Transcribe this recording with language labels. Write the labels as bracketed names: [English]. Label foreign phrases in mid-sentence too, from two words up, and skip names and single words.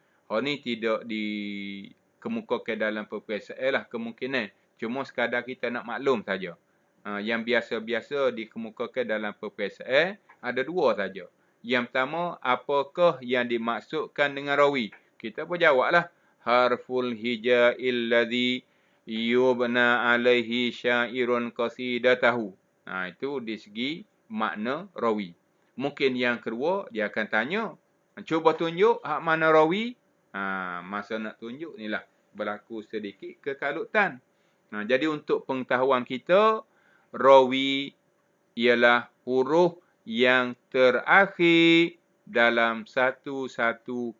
[Malay] Ni tidak dikemukakan dalam peperiksaan lah kemungkinan. Cuma sekadar kita nak maklum saja. Yang biasa-biasa dikemukakan dalam peperiksaan ada 2 saja. Yang pertama, apakah yang dimaksudkan dengan rawi? Kita pun jawablah. [Arabic] حرف الهجاء الذي يبنى عليه شاعر قصيدته. [Malay] Itu di segi makna rawi. Mungkin yang kedua, dia akan tanya, cuba tunjuk hak mana rawi. Masa nak tunjuk ni lah berlaku sedikit kekalutan. Jadi untuk pengetahuan kita, rawi ialah huruf yang terakhir dalam satu-satu qafiyah.